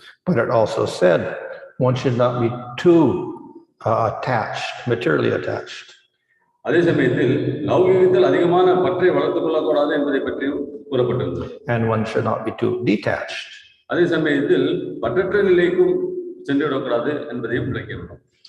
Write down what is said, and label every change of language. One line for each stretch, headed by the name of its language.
English: But it also said one should not be too attached, materially attached.
Tamil: அதே சமயத்தில் லௌகிகத்தில் அதிகமான பற்றை வளர்த்துக் கொள்ளக்கூடாது என்பதை பற்றியும் கூறப்பட்டிருந்தது.
English: And one should not be too detached.
Tamil: அதே சமயத்தில் பற்றற்ற நிலைக்கும் சென்று விடக்கூடாது என்பதையும் விளக்கியுள்ளோம்.